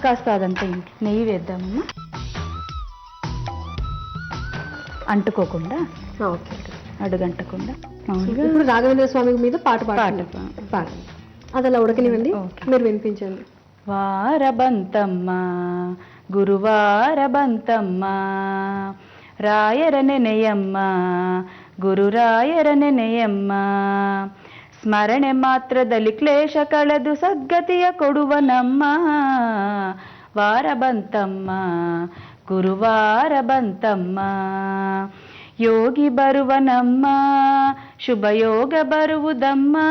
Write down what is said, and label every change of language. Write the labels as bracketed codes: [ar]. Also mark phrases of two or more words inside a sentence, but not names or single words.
[te] కాస్త అదంతా నెయ్యి వేద్దామమ్మా, అంటుకోకుండా, ఓకే. అడుగంటకుండా. మామూలుగా ఇప్పుడు రాఘవేంద్ర స్వామి మీద పాట పాడండి. పాట. పాడండి. అది అలా ఉడకనివ్వండి, ఓకే. మీరు వినిపించండి. [kn] ವಾರಬಂತಮ್ಮ ಗುರುವಾರಬಂತಮ್ಮ ರಾಯರನೆನೆಯಮ್ಮ ಗುರು ರಾಯರನೆನೆಯಮ್ಮ ಸ್ಮರಣೆ ಮಾತ್ರದಲ್ಲಿ ಕ್ಲೇಶ ಕಳೆದು ಸದ್ಗತಿಯ ಕೊಡುವನಮ್ಮ ವಾರ ಬಂತಮ್ಮ ಗುರುವಾರ ಬಂತಮ್ಮ ಯೋಗಿ ಬರುವನಮ್ಮ ಶುಭಯೋಗ ಬರುವುದಮ್ಮ